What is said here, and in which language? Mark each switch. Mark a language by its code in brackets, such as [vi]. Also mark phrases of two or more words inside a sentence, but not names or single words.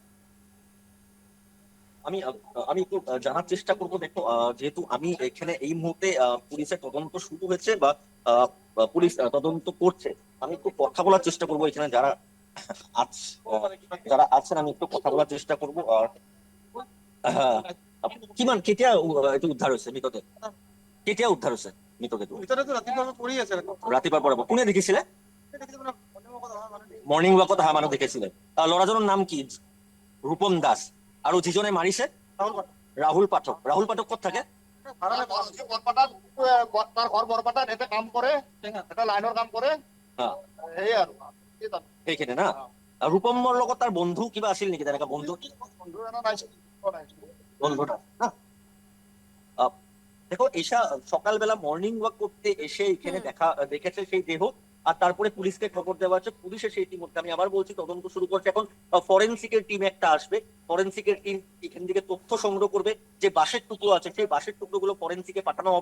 [bn] আমি আমি একটু জানার চেষ্টা করবো। দেখো, যেহেতু আমি এখানে এই মুহূর্তে পুলিশের তদন্ত শুরু হয়েছে বা আহ, পুলিশ তদন্ত করছে, আমি একটু কথা বলার চেষ্টা করবো এখানে যারা যারা আছেন, আমি একটু কথা বলার চেষ্টা করবো। আর আহ, [as] কিমান কেতিয়া এইটো উদ্ধাৰ হৈছে মৃতদেহ, কেতিয়া উদ্ধাৰ হৈছে মৃতদেহটো? ৰাতিপুৱাৰ পৰা কোনে দেখিছিলে? [en] morning walk [as] অহা মানুহ দেখিছিলে। ল'ৰাজনৰ নাম কি? ৰূপম দাস। আৰু যিজনে মাৰিছে? ৰাহুল পাঠক। ৰাহুল পাঠক ক'ত থাকে? তাৰ ঘৰ বৰপেটাত, এটা কাম কৰে, এটা লাইনৰ কাম কৰে। সেয়ে আৰু সেইখিনি না। ৰূপমৰ লগত তাৰ বন্ধু কিবা আছিল নেকি, তেনেকা বন্ধু? বন্ধু না। [bn] দেখো, এসা সকালবেলা [en] morning walk [bn] করতে এসে এখানে দেখেছে সেই দেহ। আর তারপরে পুলিশকে খবর দেওয়া হচ্ছে, পুলিশ এসে ইতিমধ্যে আমি আবার বলছি তদন্ত শুরু করছে। এখন [en] forensic team [bn] একটা আসবে, [en] forensic team [bn] এখান থেকে তথ্য সংগ্রহ করবে, যে বাঁশের টুকরো আছে সেই বাঁশের টুকরোগুলো ফরেন্সিকে পাঠানো হবে।